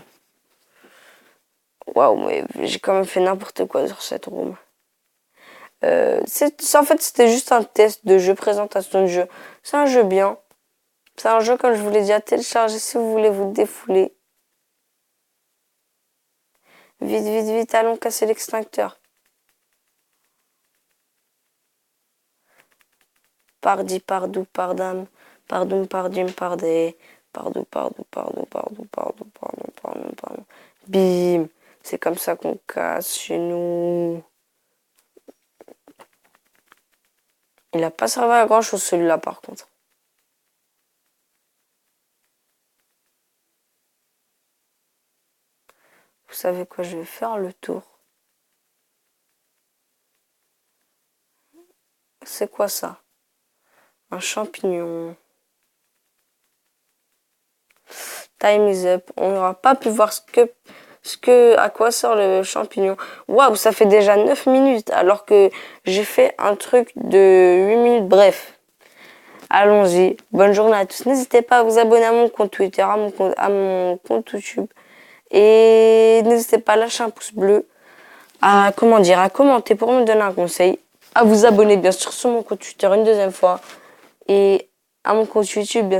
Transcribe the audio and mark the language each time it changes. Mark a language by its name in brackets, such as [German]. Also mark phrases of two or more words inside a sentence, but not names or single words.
[French] Waouh, mais j'ai quand même fait n'importe quoi sur cette room. En fait, c'était juste un test de jeu, présentation de jeu. C'est un jeu bien. C'est un jeu, comme je vous l'ai dit, à télécharger si vous voulez vous défouler. Vite, vite, vite, allons casser l'extincteur. Pardi, pardou, pardam, pardoum, pardim, pardé, pardou, pardou, pardou, pardou, pardou, pardou, pardou, pardou. Bim! C'est comme ça qu'on casse chez nous. Il n'a pas servi à grand chose celui-là par contre. Vous savez quoi, je vais faire le tour. C'est quoi ça? Un champignon. [English] Time is up. [French] On n'aura pas pu voir à quoi sert le champignon. Waouh, ça fait déjà 9 minutes alors que j'ai fait un truc de 8 minutes. Bref, allons-y. Bonne journée à tous. N'hésitez pas à vous abonner à mon compte Twitter, à mon compte YouTube Et n'hésitez pas à lâcher un pouce bleu, à commenter pour me donner un conseil, à vous abonner bien sûr sur mon compte Twitter une deuxième fois et à mon compte YouTube, bien sûr.